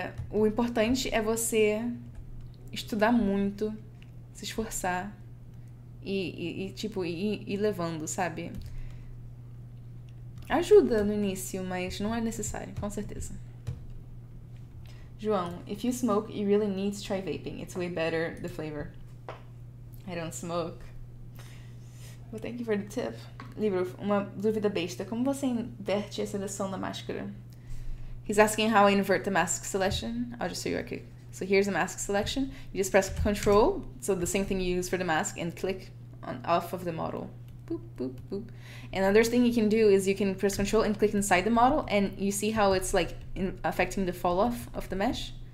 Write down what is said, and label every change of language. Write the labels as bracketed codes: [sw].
[pt] O importante é você estudar muito, se esforçar e tipo, ir levando, sabe? Ajuda no início, mas não é necessário, com certeza. [en] João, if you smoke, you really need to try vaping. It's way better, the flavor. I don't smoke. But thank you for the tip. [pt] Libro, uma dúvida besta. Como você inverte a seleção da máscara? [en] He's asking how I invert the mask selection. I'll just show you real quick. So here's the mask selection. You just press Control, so the same thing you use for the mask, and click off of the model. Boop, boop, boop. And another thing you can do is you can press Control and click inside the model, and you see how it's like affecting the fall off of the mesh.